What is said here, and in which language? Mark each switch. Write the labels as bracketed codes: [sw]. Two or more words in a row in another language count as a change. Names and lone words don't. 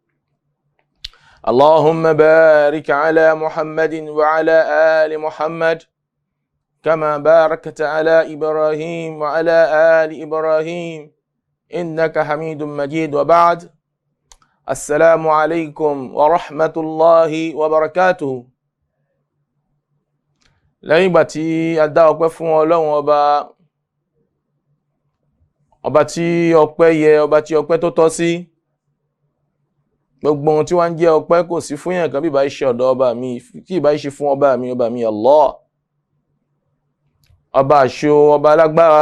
[ar] اللهم بارك على محمد وعلى آل محمد كما باركت على إبراهيم وعلى آل إبراهيم إنك حميد مجيد. وبعد، السلام عليكم ورحمة الله وبركاته. [yo] lẹ́yìn ìgbà tí a dá ọpẹ́ fún Ọlọ́run ọba tí ọpẹ́ yẹ, ọba tí ọpẹ́ tó tọ́ sí, gbogbo ohun tí wọ́n ń jẹ́ ọpẹ́ kò sí fún yẹn kan bí ìbá ṣe ọ̀dọ̀ ọba mi, kí ìbá ṣe fún ọba mi Allah, ọba àṣọ, ọba alágbára.